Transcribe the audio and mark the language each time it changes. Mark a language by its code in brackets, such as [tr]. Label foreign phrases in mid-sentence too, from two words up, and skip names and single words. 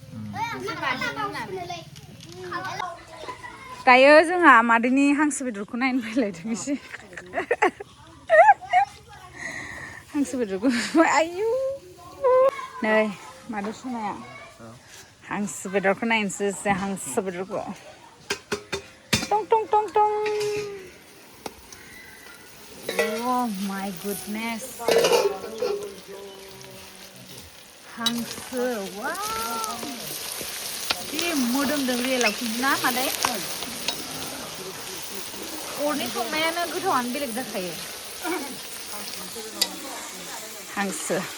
[brx] दायो जोंहा मादैनि हांसो बेदरखौ नायनो फैलायदों एसे हांसो बेदरखौ आयु नै मादै समाया हांसो बेदरखौ नायनोसै हांसो बेदरखौ टं टं टं टं [en] Oh my goodness [brx] हांसो वाव जि मोदोमदों रियेलाव ना मादै अरनि संनायानो गोथावानो बेलेग जाखायो हांसो